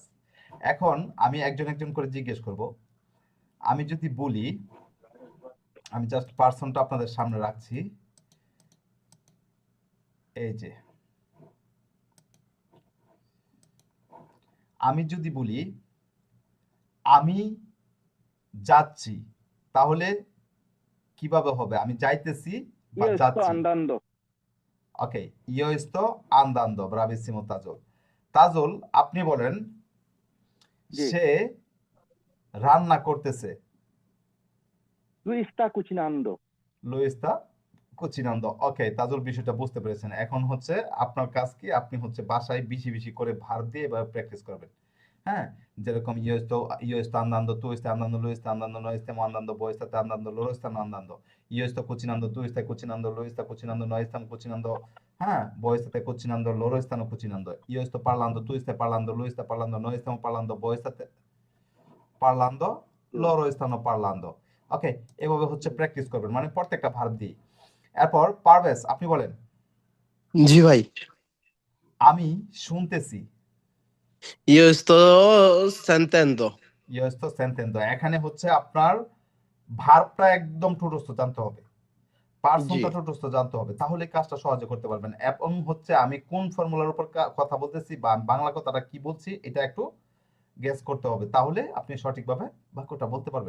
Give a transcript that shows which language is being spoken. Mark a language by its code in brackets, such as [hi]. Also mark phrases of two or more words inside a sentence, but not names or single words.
[bn] এখন আমি একজন একজন করে জিজ্ঞেস করব। আমি যদি বলি, আমি জাস্ট পার্সনটা আপনাদের সামনে রাখছি, এই যে আমি যদি বলি আমি যাচ্ছি, তাহলে কিভাবে হবে? আমি যাইতেছি বা [it] Io sto [bn] যাচ্ছি। [it] andando. [bn] ওকে, [it] io sto andando, bravissimo [bn] তাজল। তাজল, আপনি বলেন জি। সে রান্না করতেছে। [it] Lui sta cucinando. lui sta cucinando. [bn] ওকে, তাজুল বিষয়টা বুঝতে পেরেছেন। এখন হচ্ছে আপনার কাজ কি, আপনি হচ্ছে বাসায় বেশি বেশি করে ভার্ব দিয়ে এবার প্র্যাকটিস করবেন। [it] হ্যাঁ, যেরকম io sto andando, tu stai andando, lui sta andando, noi stiamo andando, voi state andando, loro stanno andando, io sto cucinando, tu stai cucinando, lui sta cucinando, noi stiamo cucinando, হ্যাঁ, voi state cucinando, loro stanno cucinando, io sto parlando, tu stai parlando, lui sta parlando, noi stiamo parlando, voi state parlando, loro stanno parlando। [bn] ওকে, এভাবে হচ্ছে প্র্যাকটিস করবেন, মানে প্রত্যেকটা ভার্ব দিয়ে। এরপর পারভেজ, আপনি বলেন জি ভাই, আমি শুনতেছি। [it] io sto sentendo. ইয়ো sto sentendo, [bn] এখানে হচ্ছে আপনার ভার্বটা একদম ঠোঁটস্থ জানতে হবে, জি পার্সনটা ঠোঁটস্থ জানতে হবে, তাহলে কাজটা সহজে করতে পারবেন। এবং হচ্ছে আমি কোন ফর্মুলার উপর কথা বলতেছি বা আমি বাংলা কথাটা কি বলছি এটা একটু গেস করতে হবে, তাহলে আপনি সঠিকভাবে বাক্যটা বলতে পারবেন।